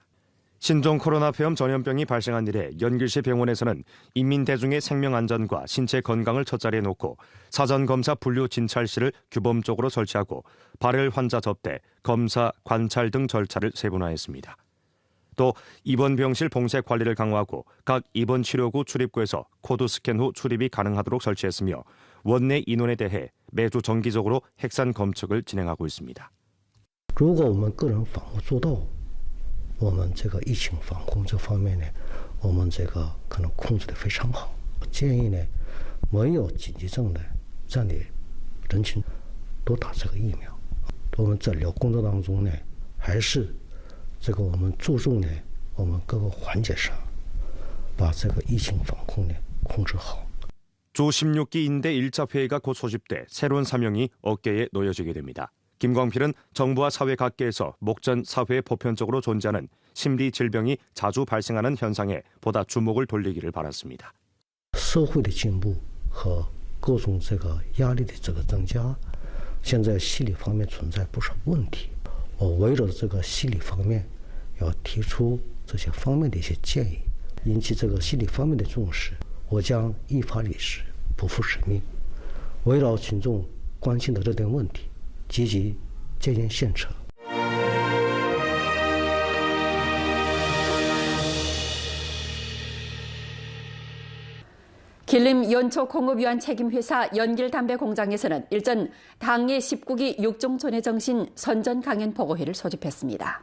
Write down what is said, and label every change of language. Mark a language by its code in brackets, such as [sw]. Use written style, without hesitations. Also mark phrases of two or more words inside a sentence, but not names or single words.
[ko] 신종 코로나 폐렴 전염병이 발생한 이래 연길시 병원에서는 인민 대중의 생명 안전과 신체 건강을 첫자리에 놓고 사전 검사 분류 진찰실을 규범적으로 설치하고 발열 환자 접대, 검사, 관찰 등 절차를 세분화했습니다. 또 입원 병실 봉쇄 관리를 강화하고 각 입원 치료구 출입구에서 코드 스캔 후 출입이 가능하도록 설치했으며 원내 인원에 대해 매주 정기적으로 핵산 검측을 진행하고 있습니다. [zh] 如果我们个人防护做到，我们这个疫情防控这方面呢，我们这个可能控制得非常好。建议呢，没有紧急症的这样的人群多打这个疫苗。我们诊疗工作当中呢，还是这个我们注重呢，我们各个环节上把这个疫情防控呢控制好。 [ko] 주 16기 인대 1차 회의가 곧 소집돼 새로운 사명이 어깨에 놓여지게 됩니다. 김광필은 정부와 사회 각계에서 목전 사회에 보편적으로 존재하는 심리 질병이 자주 발생하는 현상에 보다 주목을 돌리기를 바랐습니다. [zh] 社会的进步和各种这个压力的这个增加，现在心理方面存在不少问题。我围绕这个心理方面，要提出这些方面的一些建议，引起这个心理方面的重视。我将依法履职，不负使命，围绕群众关心的热点问题，积极建言献策。 [ko] 길림 연초공업유한 책임회사 연길담배공장에서는 일전 당의 19기 6종촌의 정신 선전 강연 보고회를 소집했습니다.